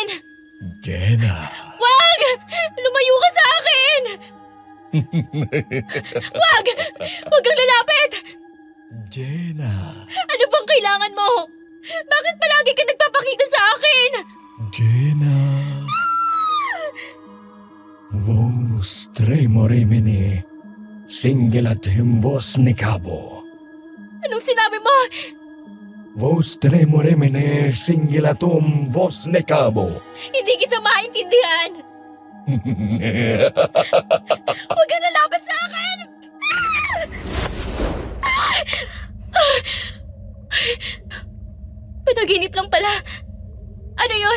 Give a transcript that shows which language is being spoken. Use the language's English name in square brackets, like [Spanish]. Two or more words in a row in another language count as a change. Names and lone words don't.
[Filipino] Jenna. Wag! Lumayo ka sa akin! Wag! Huwag kang lalapit! Jenna. Ano bang kailangan mo? Bakit palagi ka nagpapakita sa akin? Jenna. Vos tremoremene singelat himbos ni Cabo. Anong sinabi mo? Vos tremoremene singilatum vos ni Cabo. Hindi kita maintindihan. Huwag ka nalaban sa akin! Panaginip lang pala. Ano yon?